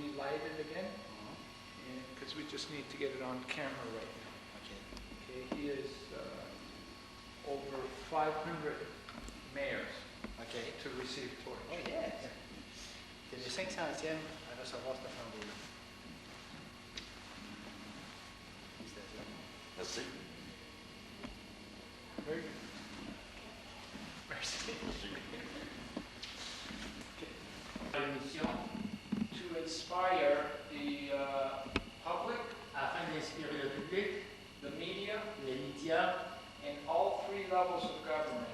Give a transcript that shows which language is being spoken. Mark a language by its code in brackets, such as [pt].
[en] hide it again, because we just need to get it on camera right now. Okay, he is over 500 mayors to receive torch. Oh yes. [fr] C'est le 500e à recevoir ce flambeau-là. Merci. [en] Very good. Merci. Mission To inspire the public, [fr] afin d'inspirer le public, [en] the media, [fr] les médias [en] and all three levels of government